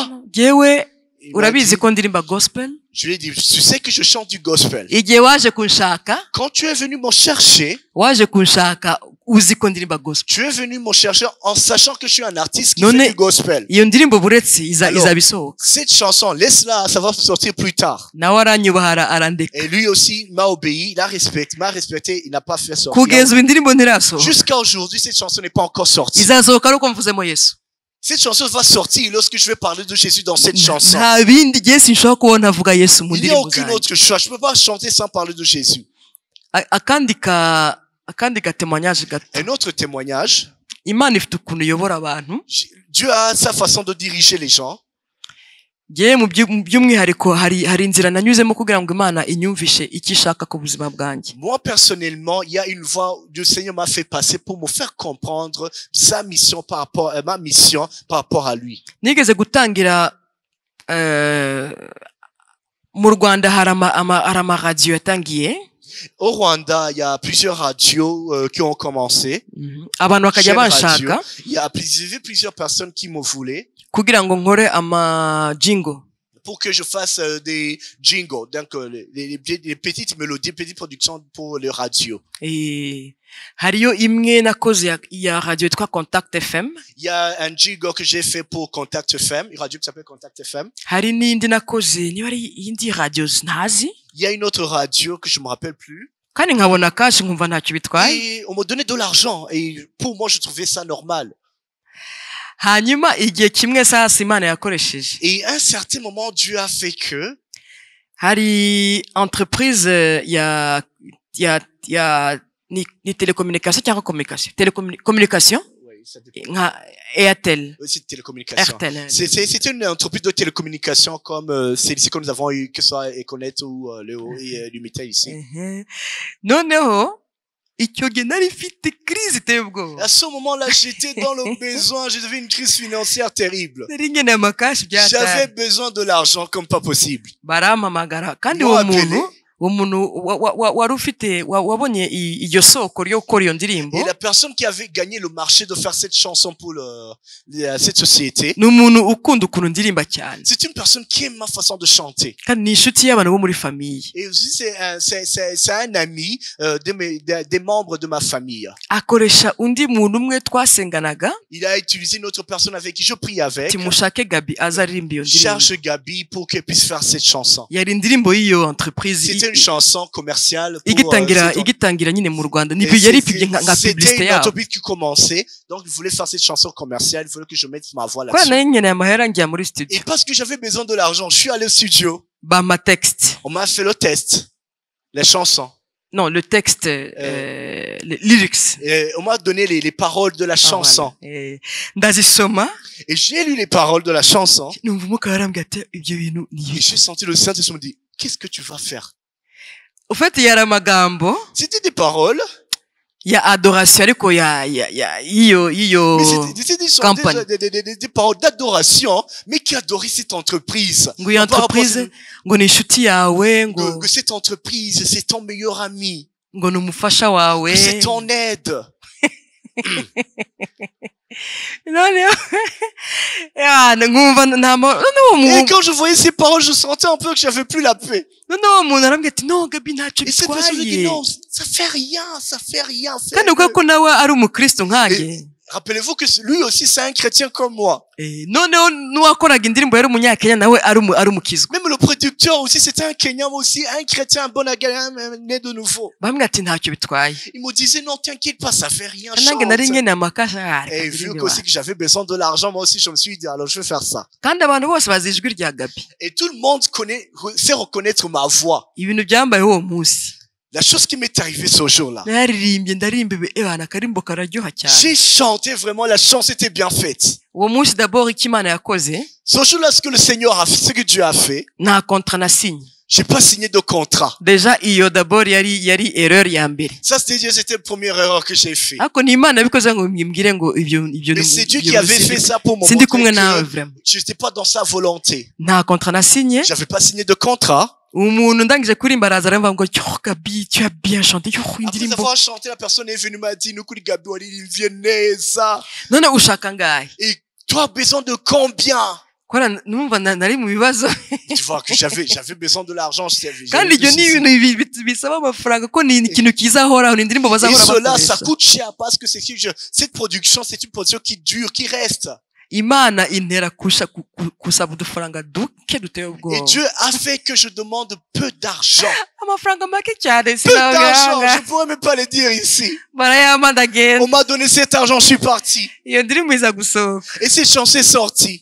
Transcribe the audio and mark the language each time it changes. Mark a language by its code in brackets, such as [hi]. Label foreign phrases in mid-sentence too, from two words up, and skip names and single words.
[en] no, no. [rw] Jewe [fr] Il m'a [rw] urabizi [fr] dit- [rw] ko ndirimba gospel [fr] Je lui ai dit, tu sais que je chante du gospel. [rw] igihe waje kunshaka [fr] Quand tu es venu me chercher, [rw] waje kunshaka uzi ko ndirimba gospel [fr] tu es venu me chercher en sachant que je suis un artiste qui Non, fait mais- du gospel. [rw] iyo ndirimbo buretse [fr] Alors- [rw] izaba isohoka [fr] Cette chanson, laisse-la, ça va sortir plus tard. [rw] nawe aranyubaha arandeka [fr] Et lui aussi m'a obéi, m'a respecté, il n'a pas fait sortir. [rw] kugeza ubu indirimbo ntirasohoka [fr] Jusqu'à aujourd'hui, cette chanson n'est pas encore sortie. [rw] izasohoka ari uko mvuzemo yesu [fr] Cette chanson va sortir lorsque je vais parler de Jésus dans cette chanson. [rw] nta bindi gihe sinshobora kubona avuga yesu mu [fr] Il n'y a [rw] ndirimbo [fr] aucune [rw] zanjye [fr] autre choix. Je ne peux pas chanter sans parler de Jésus. [rw] akandi gatemanyaje gato [fr] Un autre témoignage. [rw] imana ifite ukuntu iyobora abantu [fr] Dieu a sa façon de diriger les gens. [rw] ngewe mu by'umwihariko hari inzira nanyuzemo kugira ngo imana inyumvishe icyo ishaka ku buzima bwanjye [fr] Moi, personnellement, il y a une voie que le Seigneur m'a fait passer pour me faire comprendre sa mission par rapport, ma mission par rapport à lui. [rw] nigeze gutangira mu rwanda hari amaradiyo yatangiye [fr] Au Rwanda, il y a plusieurs radios qui ont commencé. [rw] abantu bakajya [fr] Chaînes radio. [rw] banshaka [fr] Il y a plusieurs personnes qui me voulaient. [rw] kugira ngo nkore ama jingo. [fr] Pour que je fasse des jingles, donc les petites mélodies, petites productions pour le radio. [rw] Hariyo imwe nakoze ya radio yitwa Contact FM. [fr] Il y a un jingle que j'ai fait pour Contact FM, une radio qui s'appelle Contact FM. [rw] Hari n'indi nakoze niba ari indi radio ntazi. [fr] Il y a une autre radio que je me rappelle plus. [rw] Kandi nkabona kashi nkumva ntacyo bitwaye. [fr] Et on me donnait de l'argent et pour moi je trouvais ça normal. [rw] Hanyuma igihe kimwe sasa Imana yakoresheje. [fr] Et à un certain moment Dieu a fait que [rw] hari entreprise ya ni télécommunication cyangwa communication télécommunication nka Airtel. [fr] C'est télécommunication. Airtel. C'est une entreprise de télécommunication comme celle-ci que nous avons eu, que ce soit Econet ou Lumitel ici. [rw] Noneho icyo gihe nari mfite crise iteye ubwoba. [fr] À ce moment-là, j'étais dans le besoin, j'avais une crise financière terrible. [rw] Nari nkeneye amakashi byataye. [fr] J'avais besoin de l'argent comme pas possible. [rw] Barampamagara kandi uwo muntu wari ufite wabonye iryo soko ryo gukora iyo ndirimbo. [fr] Et la personne qui avait gagné le marché de faire cette chanson pour cette société. [rw] Ni umuntu ukunda ukuntu ndirimba cyane. [fr] C'est une personne qui aime ma façon de chanter. [rw] Kandi ni inshuti y'abantu bo muri famille. [fr] Et aussi c'est un ami des membres de ma famille. [rw] Akoresha undi muntu umwe twasenganaga. [fr] Il a utilisé une autre personne avec qui je prie avec. [rw] Timushake Gabi azaririmba iyo ndirimbo. [fr] Cherche Gabi pour qu'elle puisse faire cette chanson. [rw] Yari indirimbo y'iyo entreprise. [fr] Une chanson commerciale pour [rw] igitangira nyine mu Rwanda nibyo yari pibye nka publicité [fr] c'était une [rw] yabo. [fr] entreprise qui commençait, donc il voulait faire cette chanson commerciale, il fallait que je mette ma voix [rw] Kwa [fr] là-dessus. [rw] nari nkeneye amahera ngiye muri studio. [fr] Et parce que j'avais besoin de l'argent, je suis allé au studio. Ma texte. On m'a fait le test, les chansons. Non, le texte, les lyrics. Et on m'a donné les paroles de la chanson. [rw] Voilà. Ndazisoma. [fr] Et j'ai lu les paroles de la chanson. [rw] Numva umwuka warambwiye ati ibyo bintu ni. [fr] Et j'ai senti le Saint-Esprit me dit, qu'est-ce que tu vas faire? Au fait, [rw] yari amagambo. [fr] C'était des paroles. [rw] Ya adoration ariko iyo [fr] des paroles d'adoration, mais qui adorait cette entreprise. [rw] Ngo iyo entreprise ngo ni inshuti yawe ngo [fr] que cette entreprise c'est ton meilleur ami. [rw] Ngo ni umufasha wawe. [fr] Que c'est ton aide. Et quand je voyais ces paroles, je sentais un peu que j'avais plus la paix. [rw] Non, Gabi ntacyo [fr] Et cette personne me dit non, ça fait rien. [rw] Kandi uko ko nawe ari umukristo nkanjye. [fr] Rappelez-vous que lui aussi c'est un chrétien comme moi. [rw] Noneho n'uwakoraga indirimbo yari umunyakenya nawe ari umukizwa. [fr] Même le producteur aussi c'était un Kenyan aussi, un chrétien, un bon né de nouveau. [rw] Bamwe ati ntacyo bitwaye. [fr] Il me disait non, t'inquiète pas, ça fait rien. [rw] Nange nari nkeneye amakasha. [fr] Et vu aussi que j'avais besoin de l'argent, moi aussi je me suis dit alors je vais faire ça. [rw] Kandi abantu bose bazi ijwi rya Gabi. [fr] Et tout le monde sait reconnaître ma voix. [rw] Ibintu byambaye uwo munsi. [fr] La chose qui m'est arrivée ce jour-là. J'ai chanté vraiment, la chanson était bien faite. Ce jour-là, ce que le Seigneur a fait, ce que Dieu a fait, j'ai pas signé de contrat. Déjà, Ça, c'était la première erreur que j'ai fait. Mais c'est Dieu qui avait fait ça pour me montrer que je n'étais pas dans sa volonté. J'avais pas signé de contrat. [rw] Umuntu ndangije kuririmba araza aramva ngo Gabi [fr] tu as bien chanté Après avoir chanté, la personne est venue m'a dit [rw] nukuri Gabi waririmvye neza. None ushaka ngahe? [fr] Et tu as besoin de combien? [rw] Kora numva nari mu bibazo. [fr] Tu vois que j'avais besoin de l'argent, [rw] kandi ibyo ni ibintu bisaba amafaranga ko ni ikintu kizahoraho ni indirimbo bazahora bakoresha. [fr] Et cela ça coûte cher parce que cette production c'est une production qui dure, qui reste. [rw] Imana intera kusaba udufaranga duke duteye ubwoba. [fr] Et Dieu a fait que je demande peu d'argent. [rw] Amafaranga make cyane [fr] peu d'argent, je pourrais même pas le dire ici. On m'a donné cet argent, je suis parti. [rw] Iyo ndirimbo iza gusohoka. [fr] Et cette chanson est sortie.